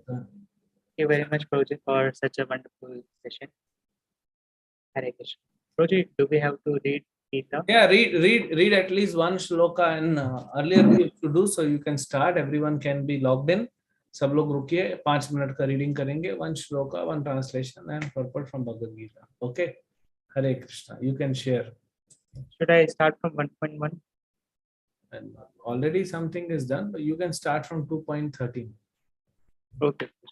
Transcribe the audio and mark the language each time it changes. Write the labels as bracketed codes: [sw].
[en] Thank you very much, Prabhuji, for such a wonderful session. Hare Krishna. Prabhuji, do we have to read Gita? Yeah, read at least one shloka, and earlier we used to do, so you can start. Everyone can be logged in. [hi] सब लोग रुकिए, 5 minute का reading करेंगे, [en] One shloka, one translation and purport from Bhagavad Gita. Okay, Hare Krishna, you can share. Should I start from 1.1? And already something is done, but you can start from 2.13. Okay.